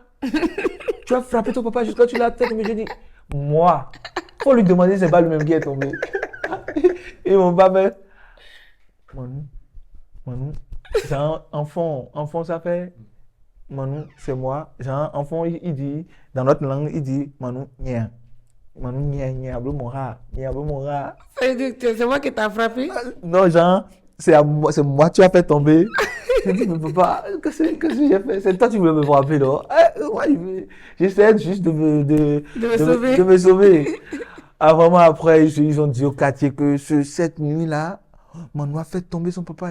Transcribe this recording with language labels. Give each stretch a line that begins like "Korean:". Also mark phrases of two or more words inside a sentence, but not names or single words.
French: Tu as frappé ton papa jusqu'à tu l'as fait tomber. Je dis, moi, faut lui demander si c'est pas lui-même qui est tombé. Et mon papa fait, Manu, genre, enfant, ça fait, Manu, c'est moi. Genre, enfant, il dit, dans notre langue, il dit, Manu, nia. Manu, nia, ablo mora, ablo mora. ça veut dire que c'est moi qui t'ai frappé? Non, genre, c'est moi, tu as fait tomber. Je dis, mais papa, qu'est-ce que j'ai fait? C'est toi, tu voulais me frapper, non? Ouais, j'essaie juste de me sauver. Ah, vraiment, après, ils ont dit au quartier que cette nuit-là, Manu a fait tomber son papa.